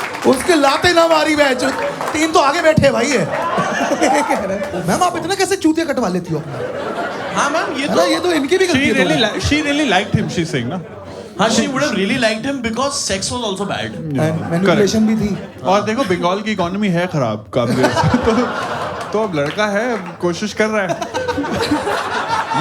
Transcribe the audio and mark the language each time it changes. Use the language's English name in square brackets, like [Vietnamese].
[Hindi] उसके लाते ना मारी बैचो. 3 तो आगे बैठे भाई है. मैम आप इतना कैसे चूतिया कटवा लेती हो अपना? हाँ मैम ये तो इनकी भी गलती है. [English] she really liked him, she's saying ना. हाँ, she would have really liked him because sex was also bad. [Hindi] Manipulation भी थी. और देखो बंगाल की इकोनॉमी है खराब काफी. तो अब लड़का है, कोशिश कर रहा है.